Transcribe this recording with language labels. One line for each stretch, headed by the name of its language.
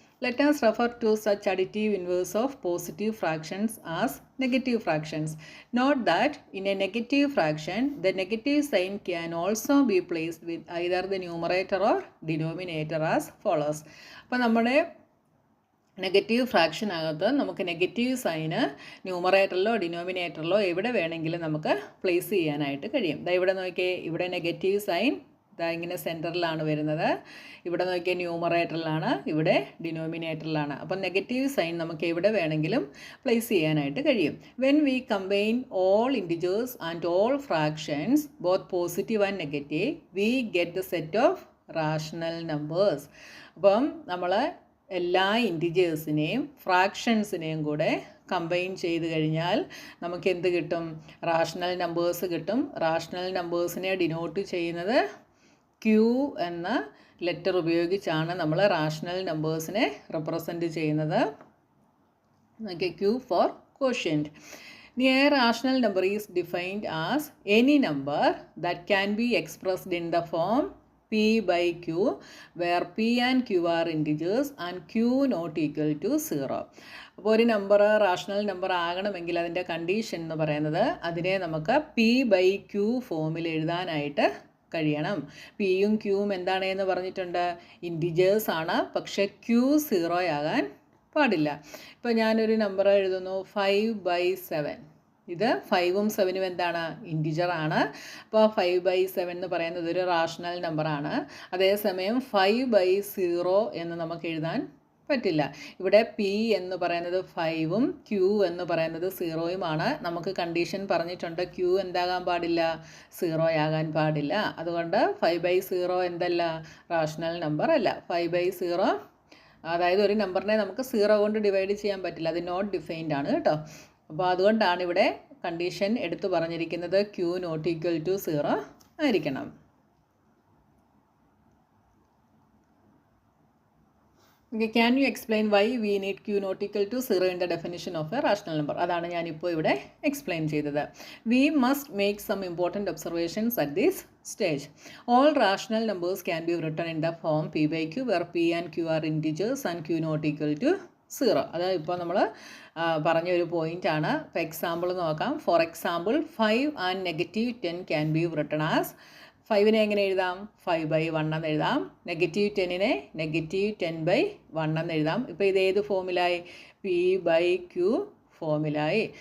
English: Let us refer to such additive inverse of positive fractions as negative fractions. Note that in a negative fraction, the negative sign can also be placed with either the numerator or denominator as follows.
Malayalam: അപ്പോൾ നമ്മുടെ negative ഫ്രാക്ഷനകത്ത് നമുക്ക് negative sign ന്യൂമറേറ്ററിലോ ഡിനോമിനേറ്ററിലോ എവിടെ വേണമെങ്കിലും നമുക്ക് place ചെയ്യാനായിട്ട് കഴിയും. ഇവിടെ നോക്കിയേ, ഇവിടെ നെഗറ്റീവ് സൈൻ ഇങ്ങനെ സെൻറ്ററിലാണ് വരുന്നത്. ഇവിടെ നോക്കിയാൽ ന്യൂമറേറ്ററിലാണ്, ഇവിടെ ഡിനോമിനേറ്ററിലാണ്. അപ്പം നെഗറ്റീവ് സൈൻ നമുക്ക് എവിടെ വേണമെങ്കിലും പ്ലേസ് ചെയ്യാനായിട്ട് കഴിയും.
English: When we combine all integers and all fractions, both positive and negative, we get the set of rational numbers.
Malayalam: അപ്പം നമ്മൾ എല്ലാ ഇൻറ്റിജേഴ്സിനെയും ഫ്രാക്ഷൻസിനെയും കൂടെ കമ്പൈൻ ചെയ്ത് കഴിഞ്ഞാൽ നമുക്ക് എന്ത് കിട്ടും? റാഷണൽ നമ്പേഴ്സ് കിട്ടും. റാഷണൽ നമ്പേഴ്സിനെ ഡിനോട്ട് ചെയ്യുന്നത് Q എന്ന ലെറ്റർ ഉപയോഗിച്ചാണ് നമ്മൾ റാഷണൽ നമ്പേഴ്സിനെ റെപ്രസെൻറ്റ് ചെയ്യുന്നത്.
English: Okay, Q for quotient. A rational number is defined as any number that can be expressed in the form P/Q, where P and Q are integers and Q not equal to 0.
Malayalam: അപ്പോൾ ഒരു number rational number ആകണമെങ്കിൽ അതിൻ്റെ condition എന്ന് പറയുന്നത് അതിനെ നമുക്ക് P/Q ഫോമിൽ എഴുതാനായിട്ട് കഴിയണം. പിയും ക്യൂവും എന്താണെന്ന് പറഞ്ഞിട്ടുണ്ട്? ഇൻറ്റിജേഴ്സ് ആണ്. പക്ഷേ Q 0 ആകാൻ പാടില്ല. ഇപ്പോൾ ഞാനൊരു നമ്പർ എഴുതുന്നു 5/7. ഇത് 5ഉം 7ഉം എന്താണ്? ഇൻറ്റിജർ ആണ്. അപ്പോൾ 5/7 എന്ന് പറയുന്നത് ഒരു റാഷണൽ നമ്പറാണ്. അതേസമയം 5/0 എന്ന് നമുക്ക് എഴുതാൻ പറ്റില്ല. ഇവിടെ P എന്ന് പറയുന്നത് 5ഉം Q എന്ന് പറയുന്നത് 0യുമാണ്. നമുക്ക് കണ്ടീഷൻ പറഞ്ഞിട്ടുണ്ട് Q എന്താകാൻ പാടില്ല? 0 ആകാൻ പാടില്ല. അതുകൊണ്ട് 5/0 എന്തല്ല? റാഷണൽ നമ്പർ അല്ല. 5/0, അതായത് ഒരു നമ്പറിനെ നമുക്ക് 0 കൊണ്ട് ഡിവൈഡ് ചെയ്യാൻ പറ്റില്ല. അത് നോട്ട് ഡിഫൈൻഡ് ആണ് കേട്ടോ. അപ്പോൾ അതുകൊണ്ടാണ് ഇവിടെ കണ്ടീഷൻ എടുത്തു പറഞ്ഞിരിക്കുന്നത് Q നോട്ട് ഈക്വൽ ടു 0 ആയിരിക്കണം.
English: Okay, can you explain why we need Q not equal to 0 in the definition of a rational number?
Malayalam: അതാണ് ഞാനിപ്പോൾ ഇവിടെ എക്സ്പ്ലെയിൻ ചെയ്തത്.
English: We must make some important observations at this stage. All rational numbers can be written in the form P/Q, where P and Q are integers and Q not equal to 0.
Malayalam: അത് ഇപ്പോൾ നമ്മൾ പറഞ്ഞ ഒരു point ആണ്. ഇപ്പോൾ example നോക്കാം.
English: for example 5 and -10 can be written as,
Malayalam: 5നെ എങ്ങനെ എഴുതാം? 5/1 എന്ന് എഴുതാം. -10നെ -10/1 എന്ന് എഴുതാം. ഇപ്പോൾ ഇത് ഏത് ഫോമിലായി? P/Q ഫോമിലായി.